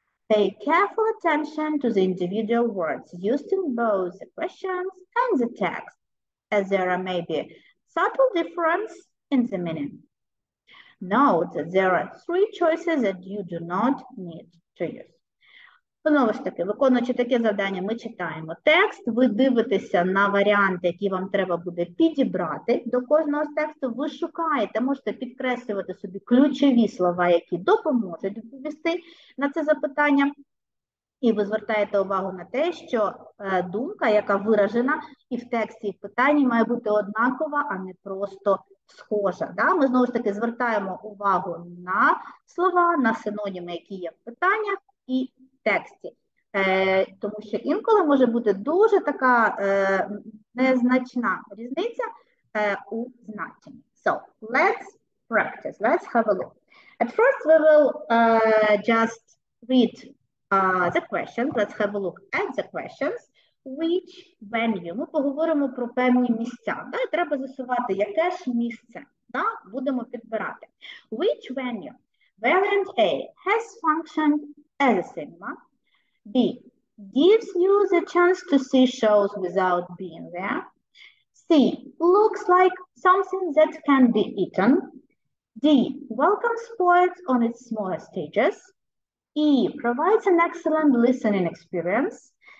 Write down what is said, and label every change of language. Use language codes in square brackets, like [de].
[en] Pay careful attention to the individual words used in both the questions and the text, as there may be subtle difference in the meaning. Note that there are 3 choices that you do not need to use. [uk] Знову ж таки, виконуючи таке завдання, ми читаємо текст, ви дивитеся на варіанти, які вам треба буде підібрати до кожного з тексту, ви шукаєте, можете підкреслювати собі ключові слова, які допоможуть відповісти на це запитання, і ви звертаєте увагу на те, що думка, яка виражена і в тексті, і в питанні, має бути однакова, а не просто схожа. Да? Ми знову ж таки звертаємо увагу на слова, на синоніми, які є в питаннях і тексті, тому що інколи може бути дуже така незначна різниця у значенні. [en] So, let's practice, let's have a look. At first we will just read the questions, let's have a look at the questions. Which venue? [uk] Ми поговоримо про певні місця. Да? Треба з'ясувати, яке ж місце. Да? Будемо підбирати. [en] Which venue? Variant A has functioned as a cinema. B gives you the chance to see shows without being there. C looks like something that can be eaten. D welcomes poets on its smaller stages. E provides an excellent listening experience.